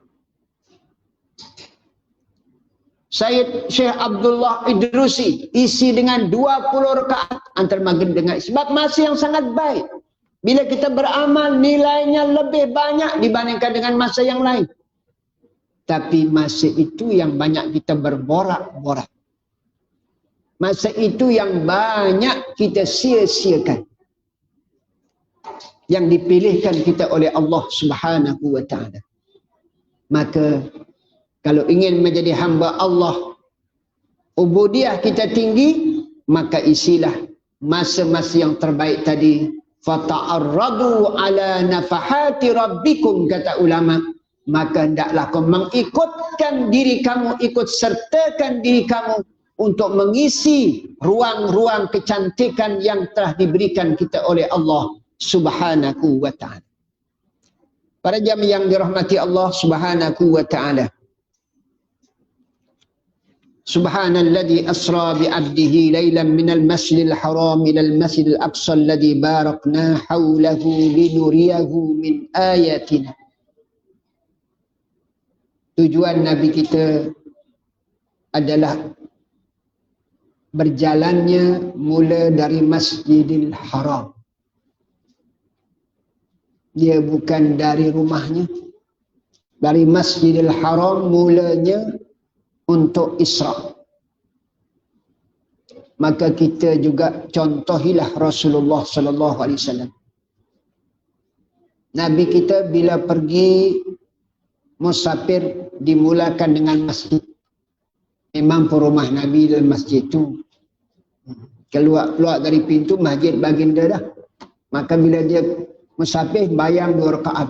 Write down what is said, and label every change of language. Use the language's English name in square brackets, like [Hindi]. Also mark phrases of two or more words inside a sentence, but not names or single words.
[Malay] Syekh Abdullah Idrusi isi dengan 20 rakaat antara maghrib dengan isya. Sebab masa yang sangat baik. Bila kita beramal, nilainya lebih banyak dibandingkan dengan masa yang lain. Tapi masa itu yang banyak kita berborak-borak. Masa itu yang banyak kita sia-siakan. Yang dipilihkan kita oleh Allah [Arabic] سبحانه وتعالى. [Malay] Maka, kalau ingin menjadi hamba Allah, ubudiyah kita tinggi, maka isilah masa-masa yang terbaik tadi. [Arabic] فتعرضوا على نفحات ربكم, [Malay] kata ulama. Maka hendaklah kau mengikutkan diri kamu, ikut sertakan diri kamu untuk mengisi ruang-ruang kecantikan yang telah diberikan kita oleh Allah [Arabic] سبحانه وتعالى. [Malay] Para jamaah yang dirahmati Allah [Arabic] سبحانه وتعالى. سبحان الذي أسرى بعبده ليلا من المسجد الحرام إلى المسجد الأقصى الذي باركنا حوله لنريه من آياتنا. [Malay] Tujuan Nabi kita adalah berjalannya mula dari Masjidil Haram. Dia bukan dari rumahnya. Dari Masjidil Haram mulanya untuk Isra. Maka kita juga contohilah Rasulullah [Arabic] صلى الله عليه وسلم. [Malay] Nabi kita bila pergi musafir dimulakan dengan masjid. Memang rumah Nabi dalam masjid itu. Keluar dari pintu masjid baginda dah. Maka bila dia musafir bayang 2 rakaat.